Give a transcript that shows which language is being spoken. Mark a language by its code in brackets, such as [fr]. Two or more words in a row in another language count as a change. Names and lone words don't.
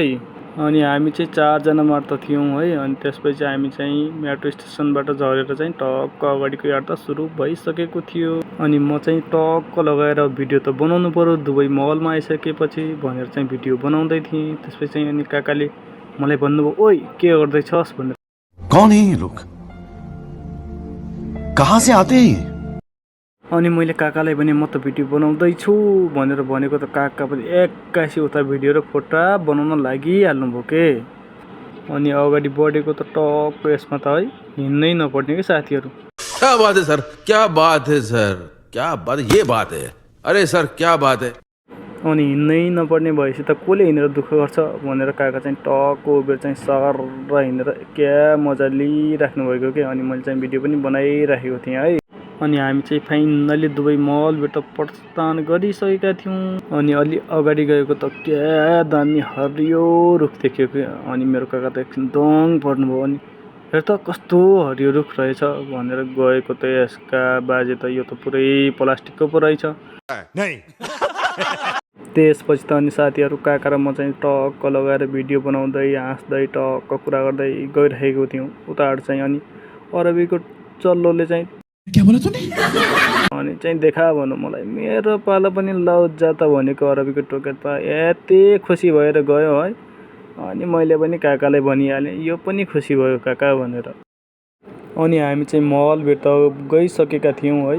[ne] अनि हामी चाहिँ 4 जना मात्र थियौँ है। अनि त्यसपछि हामी चाहिँ मेट्रो स्टेसनबाट झरेर चाहिँ टक्क अगाडिको यात्रा सुरु भइसकेको थियो। अनि म चाहिँ टक्क लगाएर भिडियो त बनाउनु पर्यो दुबई मलमा आइसकेपछि भनेर चाहिँ भिडियो बनाउँदै थिएँ। त्यसपछि चाहिँ अनि काकाले मलाई भन्नुभयो, ओइ के गर्दैछस् भनेर। [hi] कौन है ये लोग, कहाँ से आते हैं? [ne] अनि मैले काकालाई भने म त भिडियो बनाउँदैछु भनेर भनेको त काका पनि एक्कासी उता भिडियो र फोटो बनाउन लागिहाल्नुभयो के। अनि अगाडि बढेको त टक्क यसमा त है हिँड्नै नपर्ने के साथीहरू। [hi] क्या बात है सर, क्या बात है सर, क्या बात, ये बात है, अरे सर क्या बात है। [ne] अनि हिँड्नै नपर्ने भएपछि त कसले हिँडेर दुःख गर्छ भनेर काका चाहिँ टक्क उभिएर चाहिँ सर हिँडेर क्या मजा लिइराख्नु भएको के। अनि मैले चाहिँ भिडियो पनि बनाइराखेको थिएँ है। अनि हामी चाहिँ फाइनली दुबई मलबाट प्रस्थान गरिसकेका थियौँ। अनि अलि अगाडि गएको त क्या दामी हरियो रुख देख्यो कि। अनि मेरो काका त एकछिन दङ पर्नुभयो। अनि हेर त कस्तो हरियो रुख रहेछ भनेर गएको त यसका बाजे त यो त पुरै प्लास्टिकको पो रहेछ। त्यसपछि त अनि साथीहरू काका र म चाहिँ टक्क लगाएर भिडियो बनाउँदै हाँस्दै टक्क कुरा गर्दै गइरहेको थियौँ। उताबाट चाहिँ अनि अरबीको चल्लोले चाहिँ [hi] क्या बोला तूने? [ne] अनि चाहिँ देखा भन्नु मलाई मेरो पालो पनि लौजा त भनेको अरबीको टोकेट पा यति खुसी भएर गयो है। अनि मैले पनि काकालाई भनिहालेँ यो पनि खुसी भयो काका भनेर। अनि हामी चाहिँ मलभित्र गइसकेका थियौँ है।